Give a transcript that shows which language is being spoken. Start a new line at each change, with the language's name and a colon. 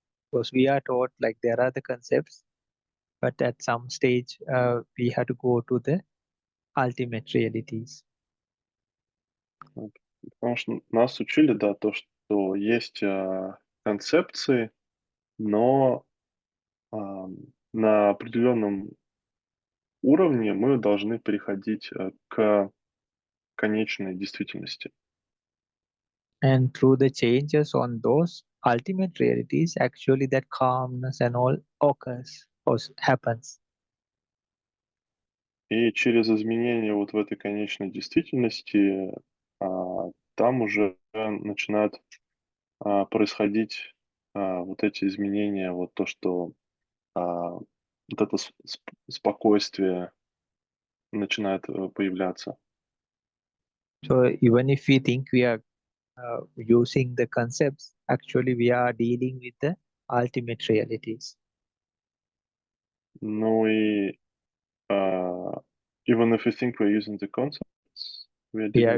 English: Because we are taught like there are the concepts, but at some stage we have to go to the ultimate realities.
Russian: Потому что нас учили, да, то, что есть концепции, но на определенном уровне мы должны переходить к конечной действительности.
English: And through the changes on those ultimate realities, actually that calmness and all occurs or happens.
Russian: И через изменения вот в этой конечной действительности там уже начинают происходить вот эти изменения, вот то, что вот это спокойствие начинает появляться.
English: So even if we think we are using the concepts, actually we are dealing with the ultimate realities.
Russian: Ну и
English: even if we think we're using the concepts, we're